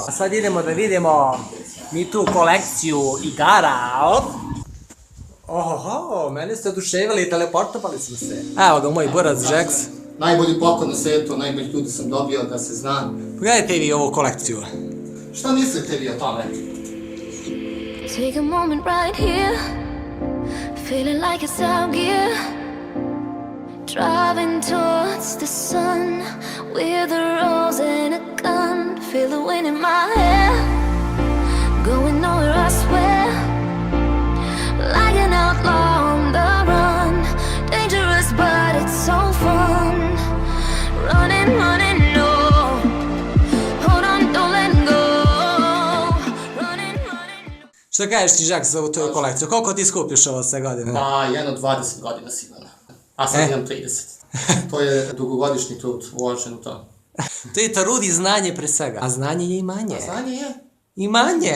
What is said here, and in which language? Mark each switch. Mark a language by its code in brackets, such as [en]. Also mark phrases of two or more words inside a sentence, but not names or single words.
[sr] A sad idemo da vidimo mi tu kolekciju igara. Ohoho, mene ste oduševili i teleportovali smo se. Evo ga moj brat Jax. Najbolji poklon na svijetu, najbolji ljudi sam dobio, da se zna. Pogledajte vi ovu kolekciju. Šta mislite vi o tome? [en] Take a moment right here, feeling like it's out gear. Driving towards the sun with a rose and a gun. Feel the wind in my hair, going nowhere I swear. Like an outlaw on the run, dangerous but it's so fun. Running, running, no. Hold on, don't let go. Running, running, no. [sr] Što kažeš ti Jax za ovu tvoju kolekciju? Koliko ti skupiš ovo sve godine? Pa, jedno 20 godina sigurno. A sad imam 30. To je dugogodišnji trud uložen u to. To je trud i znanje pre svega. A znanje je imanje. Znanje je. Imanje!